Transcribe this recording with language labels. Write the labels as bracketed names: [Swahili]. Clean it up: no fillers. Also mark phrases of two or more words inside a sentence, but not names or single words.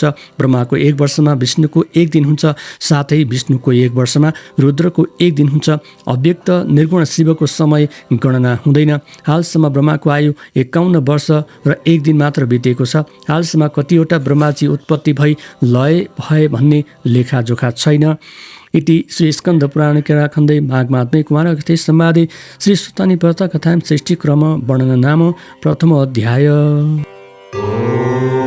[Nepali] ब्रह्माको 1 वर्षमा विष्णुको 1 दिन हुन्छ। साथै विष्णुको 1 वर्षमा रुद्रको 1 दिन हुन्छ। अव्यक्त निर्गुण शिवको समय गणना हुँदैन। हालसम्म ब्रह्माको आयु 51 वर्ष र 1 दिन मात्र बितेको छ। हालसम्म कतिवटा ब्रह्माजी उत्पत्ति भई लय भए भन्ने लेखाजोखा छैन। [Sanskrit] इति श्री स्कन्द पुराण केराखण्डे माघमात्मे कुमारकथे संवादे श्री सुतानी व्रत कथा सृष्टि क्रम वर्णन नाम प्रथम अध्याय।